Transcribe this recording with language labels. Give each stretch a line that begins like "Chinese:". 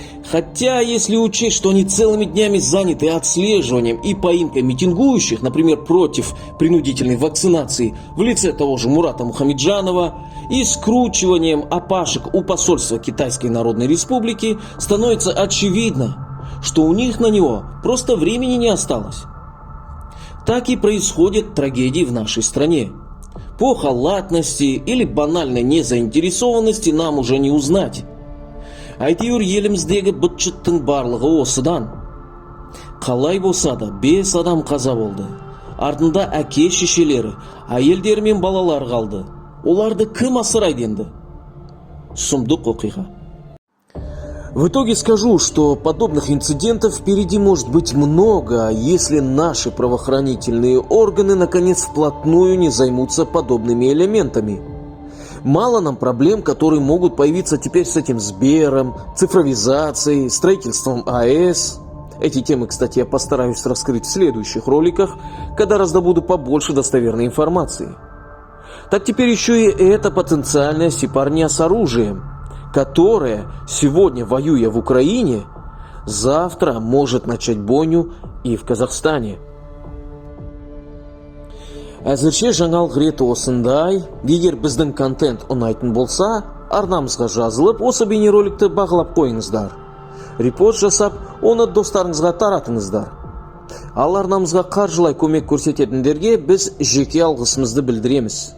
Russian: Хотя, если учесть, что они целыми днями заняты отслеживанием и поимкой митингующих, например, против принудительной вакцинации в лице того же Мурата Мухамеджанова, и скручиванием опашек у посольства Китайской Народной Республики, становится очевидно, что у них на него просто времени не осталось. Так и происходят трагедии в нашей стране. По халатности или банальной незаинтересованности нам уже не узнать.
Kazakh: Әйтеуір еліміздегі быт-шыттың барлығы осыдан. Қалай болса да 5 адам қаза болды. Артында әке шешелері, әйелдері мен балалар қалды. Оларды кім асырайды енді? Сұмдық оқиға.
Russian: В итоге скажу, что подобных инцидентов впереди может быть много, если наши правоохранительные органы наконец вплотную не займутся подобными элементами. Мало нам проблем, которые могут появиться теперь с этим Сбером, цифровизацией, строительством АЭС. Эти темы, кстати, я постараюсь раскрыть в следующих роликах, когда раздобуду побольше достоверной информации. Так теперь еще и эта потенциальная сепарня с оружием, которая, сегодня воюя в Украине, завтра может начать бойню и в Казахстане.
Kazakh: Әзірше жаңалық реті осындай. Егер біздің контент ұнайтын болса, арнамызға жазылып, осы бейнероликті бағалап қойыңыздар. Репост жасап, оны достарыңызға таратыңыздар. Ал арнамызға қаржылай көмек көрсететіндерге біз жеке алғысымызды білдіреміз.